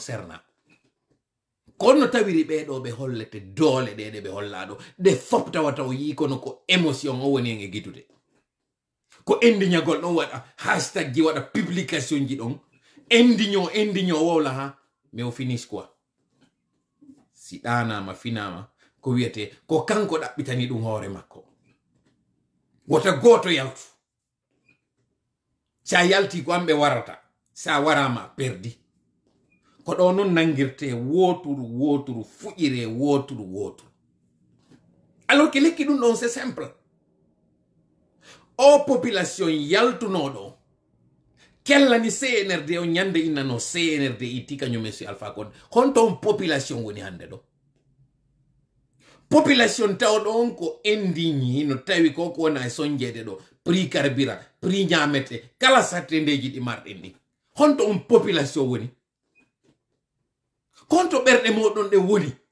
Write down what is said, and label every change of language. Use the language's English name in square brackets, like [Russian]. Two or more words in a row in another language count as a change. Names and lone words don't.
[Fula] serna kono tawiri ɓeɗo ɓe hollete doole ɗeɗe ɓe hollaɗo ɗe fop tawata o yi kono ko émotion o woni en e guidude ko endiñagol ɗon waɗa hashtag ji waɗa publication ji ɗon endigno wowla ha mais o finish quoi si ɗanama finama ko wiyete ko kanko ɗaɓɓitani ɗum hoore makko wota goto yaltu sa yalti ko amɓe warata sa warama perdi ko ɗo non nangirte woturu fuƴire woturu [French] alors que [Fula] lekki ɗum ɗon [French] c'est simple [Fula] o population yaltunoɗo kellani CNRD o ñande innano CNRD itti kañum monsieur Alpha Condé honton population woni hande ɗo population tawɗo on ko indigni no tawi ko wona e sonjede ɗo [French] prix carburant [Fula] prix ñamete kala sattendeji ɗi marɗen ɗi honto on population woni konto ɓerɗe moɗon ɗe woni